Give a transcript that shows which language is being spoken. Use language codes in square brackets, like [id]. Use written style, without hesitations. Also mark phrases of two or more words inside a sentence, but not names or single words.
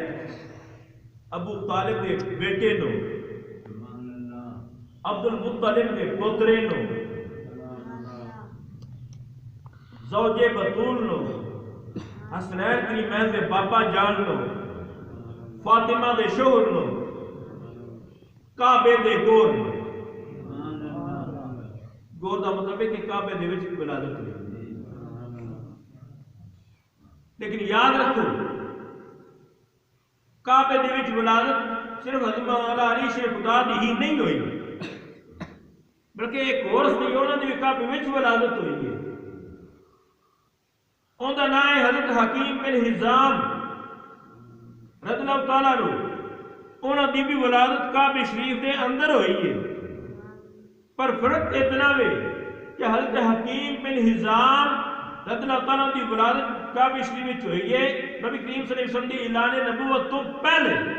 [pa] ابو طالب کے بیٹے نو, عبد المطلب کے پوترے نو, زوجے بطول نو, حسنین کریمین کے بابا جان نو, فاطمہ دے شوہر نو, کعبے دے گور نو. گور دا مطلب ہے کہ کعبے دے وچ ولادت ہوئی. لیکن یاد رکھو کعبے دے وچ ولادت صرف حضرت مولانا علی شیخ خدا دی ہی نہیں ہوئی بلکہ ایک اور سی انہاں دی کعبے وچ ولادت ہوئی ہے. [ur] ان کا نام ہے حضرت حکیم بن حزام [ar] رضی اللہ تعالیٰ عنہ. [pa] انہوں دی بھی ولادت کعبہ شریف دے اندر ہوئی ہے. پر فرق اتنا ہے کہ حضرت حکیم بن حزام [ar] رضی اللہ تعالیٰ [pa] دی ولادت کعبہ شریف وچ ہوئی ہے نبی کریم [ar] صلی اللہ علیہ وسلم [pa] دی اعلان نبوت تو پہلے.